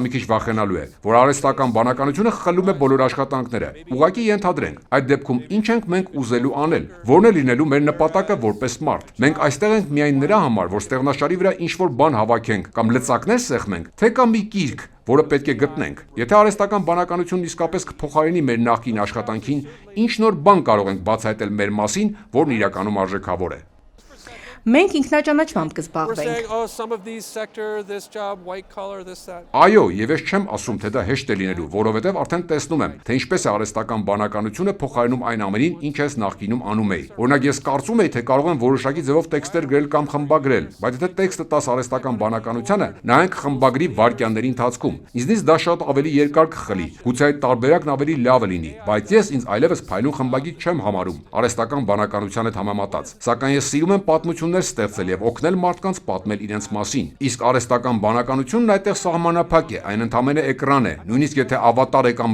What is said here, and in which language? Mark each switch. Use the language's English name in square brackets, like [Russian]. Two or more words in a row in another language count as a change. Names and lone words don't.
[Armenian] մի քիչ վախենալու է, որ արհեստական բանականությունը խլում է բոլոր աշխատանքները։ Ուղղակի ենթադրենք, այդ դեպքում ինչ ենք մենք ուզելու անել։ որն է լինելու մեր նպատակը որպես մարդ։ Մենք այստեղ ենք միայն նրա համար, որ ստեղնաշարի վրա ինչ-որ բան հավաքենք կամ լծակներ սեղմենք, թե կամ մի գիրք, որը պետք է գտնենք։ Եթե արհեստական բանականությունն իսկապես կփոխարինի մեր նախկին աշխատանքին, ինչ նոր բան կարող ենք բացահայտել մեր մասին, որն իրականում արժեքավոր է։ Մենք ինքնաճանաչմամբ կզբաղվենք։ [English] Saying, oh, some of these sector, this job, white collar, this, that. [Armenian] Այո, եւ ես չեմ ասում, թե դա հեշտ է լինելու, որովհետեւ արդեն տեսնում եմ, թե ինչպես է արհեստական բանականությունը փոխարինում այն ամենին, ինչ ես նախկինում անում էի։ Օրինակ, ես կարծում էի, թե կարող եմ որոշակի ձևով տեքստեր գրել կամ խմբագրել, բայց եթե տեքստը տաս արհեստական բանականությանը, նայենք խմբագրի վայրկյանների ընթացքում։ Ինձնից դա շատ ավելի երկար կխլի, գուցե այդ տարբերակն ավելի լավը լինի, բայց ես ինձ այլևս փայլուն խմբագիր չեմ համարում արհեստական բանականության հետ համեմատած։ Սակայն ես սիրում եմ պատմություններ ստեղծել եւ օգնել մարդկանց պատմել իրենց մասին։ Իսկ արհեստական բանականությունն այդտեղ սահմանափակ է, այն ընդամենը էկրան է։ Նույնիսկ եթե ավատար է կամ